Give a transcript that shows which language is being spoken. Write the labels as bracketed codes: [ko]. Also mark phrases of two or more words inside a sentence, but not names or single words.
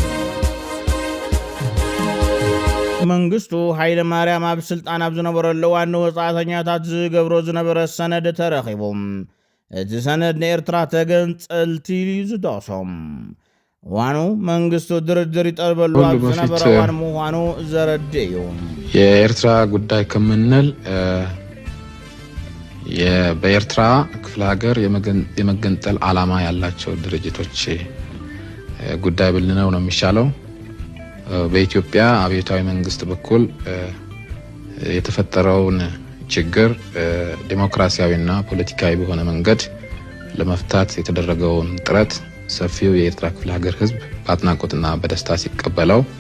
[ti] መንግስቱ ሃይለ ማርያም ኣብ ስልጣን ኣብ ዝነበረሉ እዋን ወፃእተኛታት ዝገብሮ ዝነበረ ሰነድ ተረኺቦም እቲ ሰነድ ንኤርትራ ተገንፀልቲ ዝጠቕሶም ዋኑ መንግስቱ ድርድር ይጠርበሉ ኣብ ዝነበረ እዋን ምዃኑ ዘረድእ እዩ [am] የኤርትራ ጉዳይ ከምንል በኤርትራ ክፍለ ሀገር የመገንጠል ዓላማ ያላቸው ድርጅቶች ጉዳይ ብልነው ነው የሚሻለው በኢትዮጵያ አብዮታዊ መንግስት በኩል የተፈጠረውን ችግር ዲሞክራሲያዊና ፖለቲካዊ በሆነ መንገድ ለመፍታት የተደረገውን ጥረት ሰፊው የኤርትራ ክፍለ ሀገር ህዝብ በአድናቆትና በደስታ ሲቀበለው